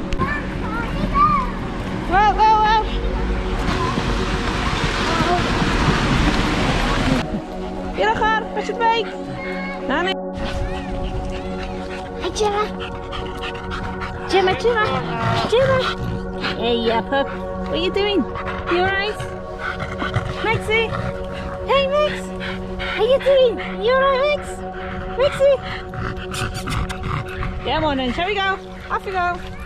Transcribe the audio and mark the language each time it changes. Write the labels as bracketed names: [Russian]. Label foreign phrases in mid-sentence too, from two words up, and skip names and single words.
[Welsh] Wel, wel, wel. I'r ochr, Richard Bake. Na ni. [English] Hi, Gemma. Gemma, Gemma. Gemma. Hey, yeah, pup. What are you doing? You alright? Maxie? Hey, Max. How you doing? You alright, Max? Maxie? Come on then, shall we go? Off we go.